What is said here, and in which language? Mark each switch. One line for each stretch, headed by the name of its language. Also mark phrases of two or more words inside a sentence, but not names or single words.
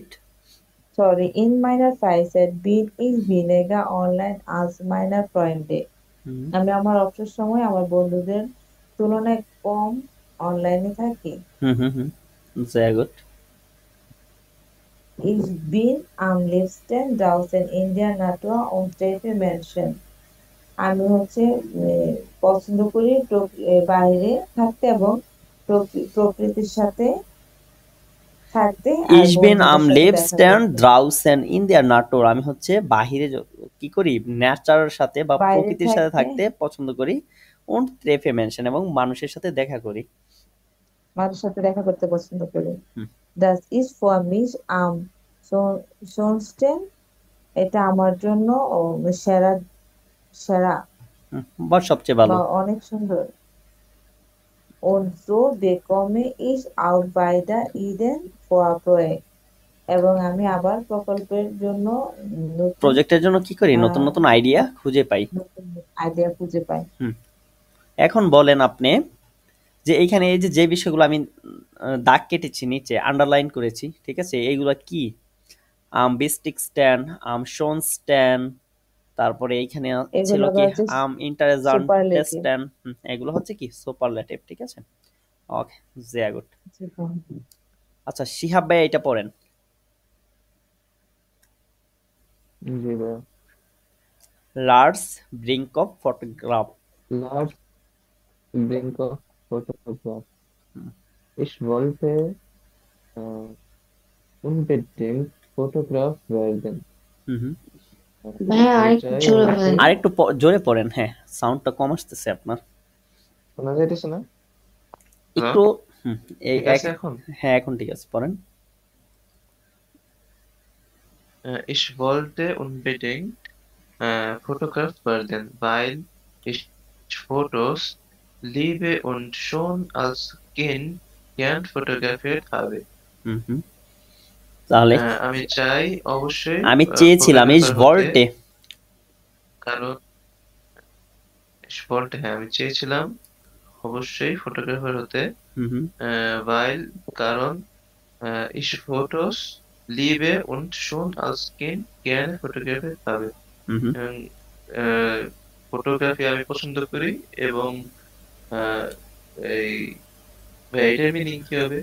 German: Sorry, in meiner Freizeit bin ich weniger online als meine Freunde.
Bangla: আমি আমার অবসর সময় আমার বন্ধুদের তুলনায় কম অনলাইনে থাকি। হুম, হুম, হুম।
German: sehr gut. Ich bin am liebsten draußen in der Natur und treffe Menschen.
Bangla: আমি পছন্দ করি বাইরে থাকতে এবং প্রকৃতির সাথে থাকতে আর
German: Ich bin
Bangla: বন্ধুদের
German: am
Bangla: সাথে দেখা
German: liebsten
Bangla: করতে।
German: draußen in der Natur.
Bangla: আমি হচ্ছে বাহিরে কি করি? নেচারের সাথে বা বাইরে প্রকৃতির সাথে থাকতে থাকতে পছন্দ করি।
German: und treffe Menschen,
Bangla: এবং মানুষের সাথে দেখা করি। মানুষের সাথে দেখা করতে পছন্দ করি। হুম,
German: Das ist für mich am schönsten.
Bangla: এটা আমার জন্য সেরা সেরা বা সবচেয়ে বা ভালো। অনেক সুন্দর।
German: Und so bekomme ich auch weiter Ideen für Projekt.
Bangla: এবং আমি আবার প্রকল্পের জন্য নতুন প্রজেক্টের জন্য কি করি? নতুন আহ, নতুন আইডিয়া খুঁজে পাই। নতুন আইডিয়া খুঁজে পাই। হুম। এখন বলেন আপনি যে এইখানে এই যে বিষয়গুলো আমি দাগ কেটেছি, নিচে আন্ডারলাইন করেছি, ঠিক আছে, এইগুলা কি?
German: wichtig sten, schön sten,
Bangla: তারপরে এইখানে ছিল এগুলো কি আবার হচ্ছে ইন্টারেজান্ট সুপারলেটিভ। স্ট্যান্ড, এগুলো হচ্ছে কি সুপারলেটিভ, ঠিক আছে। ওকে,
English: very good.
Bangla: আচ্ছা শিহাব ভাই এটা পড়েন। জি ভাইয়া। লার্জ ব্রিঙ্ক অফ ফটোগ্রাফ।
German: Lars Brinker Photograph. Ich wollte äh, unbedingt Fotograf werden.
Bangla: হুম। ভাইয়া আমি আরেকটু চাই জোরে অবশ্যই। বলেন। আরেকটু জোরে পড়েন, হ্যাঁ সাউন্ডটা কম আসতেছে আপনার। শোনা যাইতেছে না? একটু ঠিক আছে এখন? হ্যাঁ এখন ঠিক আছে, পড়েন।
German: Ich wollte unbedingt Fotograf werden, weil ich Fotos liebe und schon als Kind gern fotografiert habe.
Bangla: হুম। তাহলে আমি চাই অবশ্যই আমি চেয়েছিলাম ইস ফটোগ্রাফার হতে, ভল্টে। কারণ হ্যাঁ আমি চেয়েছিলাম অবশ্যই ফটোগ্রাফার হতে, হুম।
German: weil কারণ ich Fotos liebe und schon als Kind gerne fotografiert habe.
Bangla: হুম। এবং ফটোগ্রাফি আমি পছন্দ করি এবং আহ, এই এটার মিনিং কি হবে?